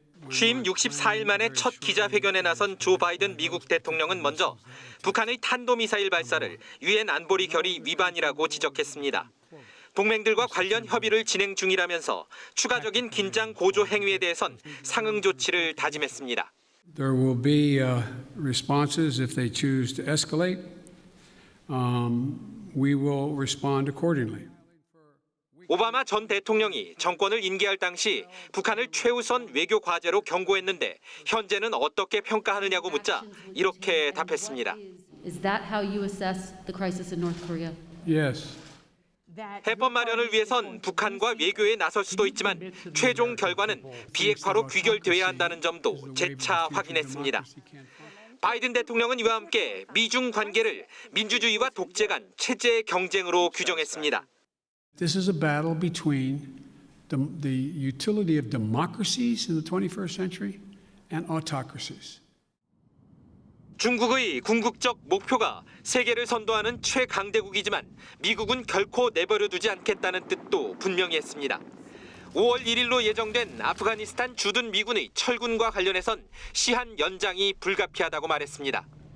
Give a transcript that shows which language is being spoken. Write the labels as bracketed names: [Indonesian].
[Korean] 취임 64일 만에 첫 기자회견에 나선 조 바이든 미국 대통령은 먼저 북한의 탄도미사일 발사를 유엔 안보리 결의 위반이라고 지적했습니다. 동맹들과 관련 협의를 진행 중이라면서 추가적인 긴장 고조 행위에 대해선 상응 조치를 다짐했습니다. [English] There will be responses if they choose to escalate. We will respond accordingly. [Korean] 오바마 전 대통령이 정권을 인계할 당시 북한을 최우선 외교 과제로 경고했는데 현재는 어떻게 평가하느냐고 묻자 이렇게 답했습니다. [English] Is that how you assess the crisis in North Korea? Yes. [Korean] 해법 마련을 위해선 북한과 외교에 나설 수도 있지만 최종 결과는 비핵화로 귀결돼야 한다는 점도 재차 확인했습니다. 바이든 대통령은 이와 함께 미중 관계를 민주주의와 독재 간 체제 경쟁으로 규정했습니다. [English] This is a battle between the utility of democracies in the 21st century and autocracies. [Korean] 중국의 궁극적 목표가 세계를 선도하는 최강대국이지만 미국은 결코 내버려두지 않겠다는 뜻도 분명히 했습니다. 5월 1일로 예정된 아프가니스탄 주둔 미군의 철군과 관련해선 시한 연장이 불가피하다고 말했습니다.